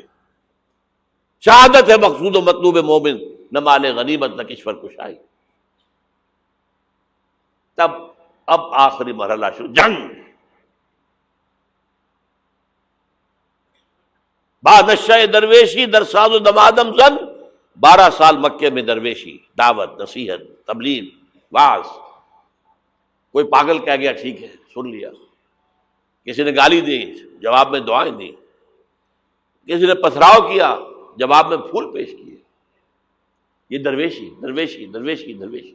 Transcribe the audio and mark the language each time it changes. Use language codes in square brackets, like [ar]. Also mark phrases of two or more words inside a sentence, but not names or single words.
[ur] شہادت ہے مقصود و مطلوب مومن، نہ مال غنیمت نہ کشور کشائی۔ تب اب آخری مرحلہ شروع، جنگ۔ [fa] بعد نشہ درویشی در ساز و دمادم زن، [ur] 12 سال مکے میں درویشی، دعوت، نصیحت، تبلیغ، وعظ۔ کوئی پاگل کہہ گیا ٹھیک ہے سن لیا، کسی نے گالی دی جواب میں دعائیں دی، کسی نے پتھراؤ کیا جواب میں پھول پیش کیے۔ یہ درویشی درویشی درویشی درویشی۔